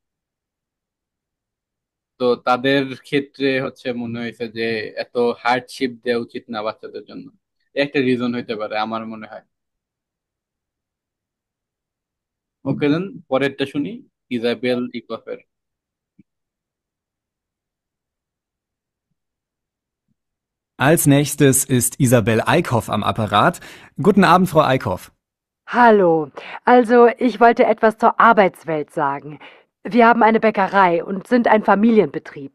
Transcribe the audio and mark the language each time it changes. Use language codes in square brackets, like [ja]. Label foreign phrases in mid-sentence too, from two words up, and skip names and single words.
[bn] তো তাদের ক্ষেত্রে হচ্ছে মনে হয়েছে যে এত হার্ডশিপ দেওয়া উচিত না বাচ্চাদের জন্য। একটা রিজন হইতে পারে আমার মনে হয়। [en] okay then, [bn] পরেরটা শুনি। ইজাবেল ইকফের। [de] Als nächstes ist Isabel Eickhoff am Apparat. Guten Abend, Frau Eickhoff. Hallo, also ich wollte etwas zur Arbeitswelt sagen. Wir haben eine Bäckerei und sind ein Familienbetrieb.